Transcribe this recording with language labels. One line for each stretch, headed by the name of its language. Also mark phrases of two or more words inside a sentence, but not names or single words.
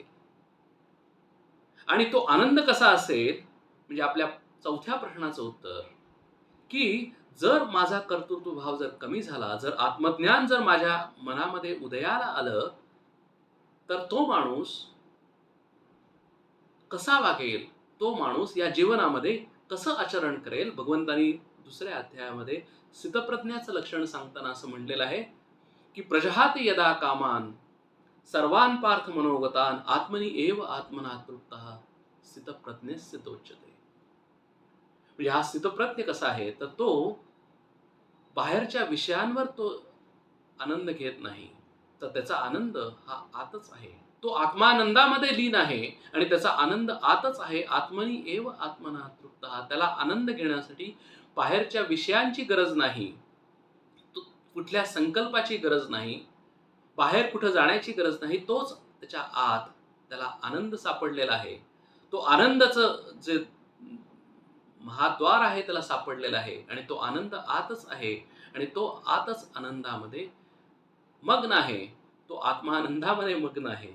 Marathi: आणि तो आनंद कसा असेल, म्हणजे आपल्या चौथ्या प्रश्नाचं उत्तर, की जर माझा कर्तृत्व भाव जर कमी झाला, जर आत्मज्ञान जर माझ्या मनामध्ये उदयाला आलं, तर तो माणूस कसा वागेल, तो माणूस या जीवनामध्ये कसं आचरण करेल. भगवंतांनी दुसऱ्या अध्यायामध्ये स्थितप्रज्ञाचं लक्षण सांगताना असं म्हटलेलं आहे, की
Sanskrit: प्रजहाति यदा कामान सर्वान पार्थ मनोगतान आत्मनि एव आत्मना तृप्तः स्थितप्रज्ञस्य तोच्यते.
Marathi: म्हणजे हा स्थितप्रज्ञ कसा आहे, तर तो बाहेरच्या विषयांवर तो आनंद घेत नाही, तर त्याचा आनंद हा आतच आहे. तो आत्मानंदामध्ये लीन आहे आणि त्याचा आनंद आतच आहे.
Sanskrit: आत्मनी एव आत्मना तृप्तः.
Marathi: त्याला आनंद घेण्यासाठी बाहेरच्या विषयांची गरज नाही, कुठल्या संकल्पाची गरज नाही, बाहेर कुठं जाण्याची गरज नाही. तोच त्याच्या त्याला आनंद सापडलेला आहे. तो आनंदाचं जे महाद्वार आहे त्याला सापडलेला आहे आणि तो आनंद आतच आहे आणि तो आतच आनंदामध्ये मग्न आहे, तो आत्मानंदामध्ये मग्न आहे.